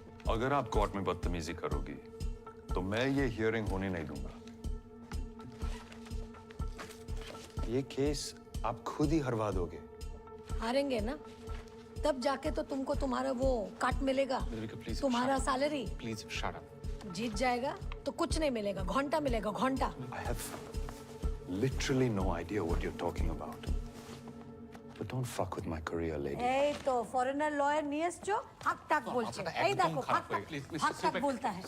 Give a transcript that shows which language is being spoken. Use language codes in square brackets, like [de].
[hi] अगर आप कोर्ट में बदतमीजी करोगी तो मैं ये हियरिंग होने नहीं दूंगा। ये केस आप खुद ही हरवा दोगे। हारेंगे ना, तब जाके तो तुमको तुम्हारा वो काट मिलेगा, तुम्हारा सैलरी। Please shut up. जीत जाएगा तो कुछ नहीं मिलेगा, घंटा मिलेगा, घंटा। [en] I have literally no idea what you're talking about. But don't fuck with my career, lady. [bn] এই তো ফরেনার লয়ার নিয়ে এসছো, হাক টাক বলছে। এই দেখো হাক টাক [hi] बोलता है।